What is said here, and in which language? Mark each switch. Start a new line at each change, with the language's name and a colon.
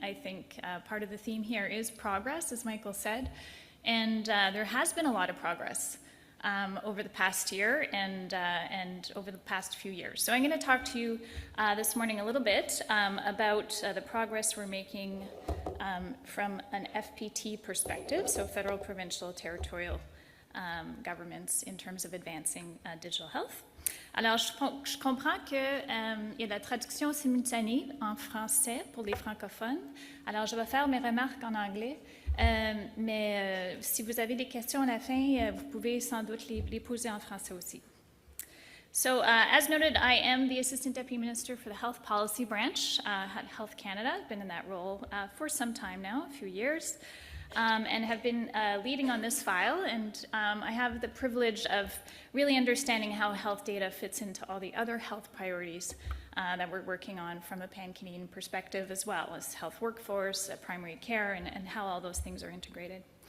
English: I think part of the theme here is progress, as Michael said, and there has been a lot of progress over the past year and over the past few years. So I'm going to talk to you this morning a little bit about the progress we're making from an FPT perspective, so federal, provincial, territorial governments in terms of advancing digital health.
French: Alors, je comprends qu'il y a la traduction simultanée en français pour les francophones. Alors, je vais faire mes remarques en anglais, mais si vous avez des questions à la fin, vous pouvez sans doute les poser en français aussi.
English: So, as noted, I am the Assistant Deputy Minister for the Health Policy Branch at Health Canada. I've been in that role for some time now, a few years. And have been leading on this file, and I have the privilege of really understanding how health data fits into all the other health priorities that we're working on from a pan-Canadian perspective, as well as health workforce, primary care, and how all those things are integrated.